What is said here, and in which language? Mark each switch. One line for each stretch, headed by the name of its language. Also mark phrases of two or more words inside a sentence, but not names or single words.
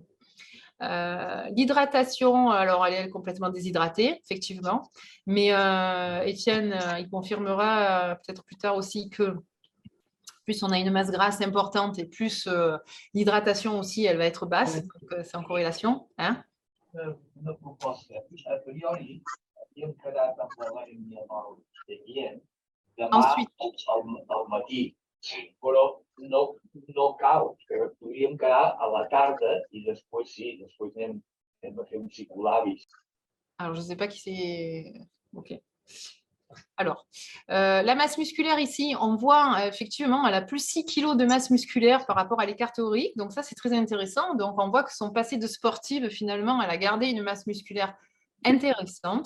French: L'hydratation, alors elle est complètement déshydratée, effectivement, mais Étienne, il confirmera peut-être plus tard aussi que plus on a une masse grasse importante et plus l'hydratation aussi, elle va être basse, donc c'est en corrélation. Hein. Ensuite,
Catalan: però no cal, que podríem quedar a la tarda i després sí, després anem a fer un psicolabis.
French: Alors, je ne sais pas qui c'est. Ok. Alors, la masse musculaire ici, on voit effectivement, elle a plus 6 kg de masse musculaire par rapport à l'écart théorique. Donc, ça, c'est très intéressant. Donc, on voit que son passé de sportive, finalement, elle a gardé une masse musculaire intéressante.